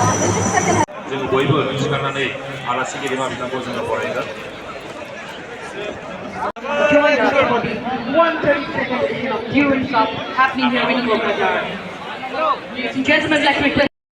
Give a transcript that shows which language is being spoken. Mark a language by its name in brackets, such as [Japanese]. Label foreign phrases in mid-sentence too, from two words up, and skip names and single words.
[English] In this second [Bodo] जों बयबो सिखारनानै आलासि गेदेमा बिथांखौ जोङो बरायगोन। [English] Join us for the 132nd edition of Durance Cup happening here in Kolkata. Ladies and gentlemen, I'd like to request